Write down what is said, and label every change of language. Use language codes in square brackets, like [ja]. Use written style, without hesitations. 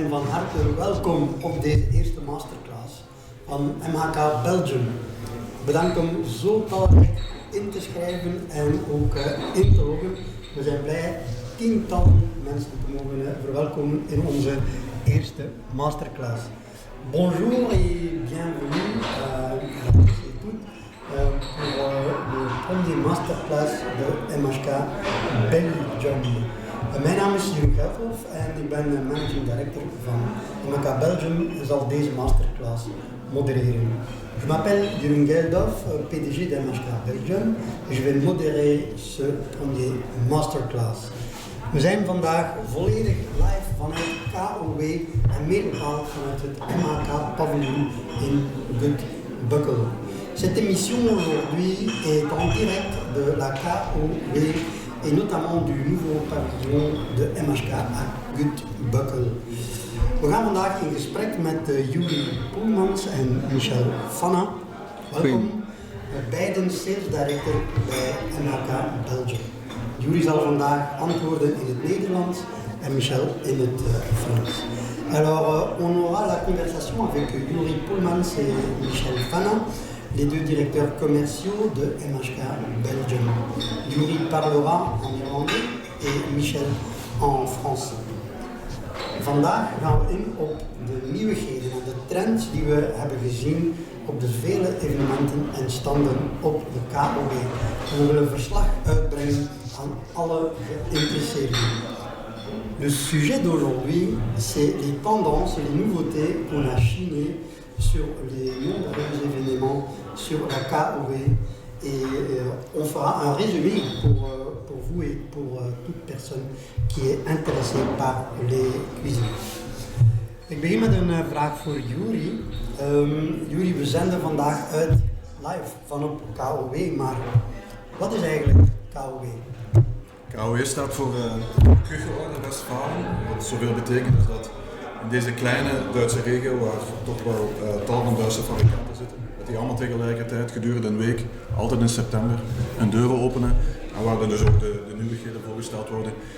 [nl] harte welkom op deze eerste masterclass van MHK Belgium. Bedankt om zo talrijk in te schrijven en ook in te loggen. We zijn blij tientallen mensen te mogen verwelkomen in onze eerste masterclass. [fr] Bonjour et bienvenue à tous et toutes pour le premier masterclass de MHK Belgium. [nl] Mijn naam is Jeroen Gelfhoff en ik ben managing director van MHK Belgium en zal deze masterclass modereren. [fr] Je m'appelle Jeroen Gelfhoff, PDG de MHK Belgium en je vais modérer ce premier masterclass. [nl] We zijn vandaag volledig live vanuit KOW en meer bepaald vanuit het MHK Pavillon in Gut-Bukkel. [fr] Cette émission aujourd'hui est en direct de la KOW et notamment du nouveau pavillon de MHK à Gut-Bukkel. [nl] We gaan vandaag in gesprek met Juri Poelmans en Michel Vanna. Welkom, beiden sales director bij MHK Belgium. Juri zal vandaag antwoorden in het Nederlands en Michel in het Frans. [fr] Alors, on aura la conversation avec Juri Poelmans et Michel Vanna, les deux directeurs commerciaux de MHK Belgium. Juri parlera en néerlandais et Michel en français. [nl] Vandaag gaan we in op de nieuwigheden en de trends die we hebben gezien op de vele evenementen en standen op de KOW. En we willen een verslag uitbrengen aan alle geïnteresseerden. [fr] Le sujet d'aujourd'hui, c'est les tendances et les nouveautés qu'on a chinées sur les nombreux événements sur la KOW et on fera un résumé pour vous et pour toute personne qui est intéressée par les cuisines. [nl] Ik begin met een vraag voor Juri. Juri, we zenden vandaag uit live van op KOW, maar wat is eigenlijk KOW? KOW staat voor Küchenorde Westfalen, wat zoveel betekent is dat in deze kleine Duitse regio, waar toch wel tal van Duitse fabrikanten zitten, dat die allemaal tegelijkertijd gedurende een week, altijd in september, hun deuren openen en waar dan dus ook de nieuwigheden voorgesteld worden.